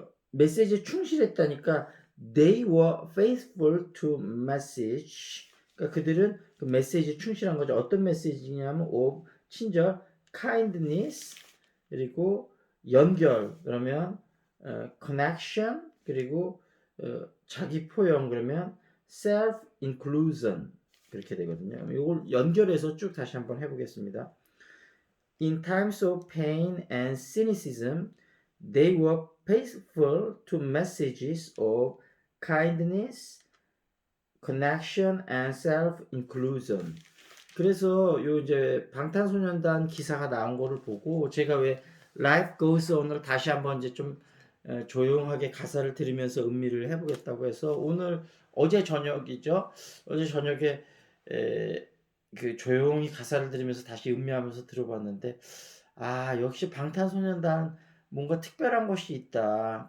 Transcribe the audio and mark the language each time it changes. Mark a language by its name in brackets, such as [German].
[Korean] 메시지에 충실했다니까 [English] they were faithful to message. [Korean] 그러니까 그들은 그 메시지에 충실한 거죠. 어떤 메시지냐면 of 친절, kindness 그리고 연결 그러면 connection 그리고 자기 포용 그러면 self inclusion 그렇게 되거든요. 이걸 연결해서 쭉 다시 한번 해보겠습니다. [English] In times of pain and cynicism, they were faithful to messages of kindness, connection, and self-inclusion. [Korean] 그래서 요 이제 방탄소년단 기사가 나온 거를 보고 제가 왜 Life Goes On을 다시 한번 이제 좀 조용하게 가사를 들으면서 음미를 해보겠다고 해서 오늘 어제 저녁이죠. 어제 저녁에 그 조용히 가사를 들으면서 다시 음미하면서 들어봤는데 역시 방탄소년단 뭔가 특별한 것이 있다.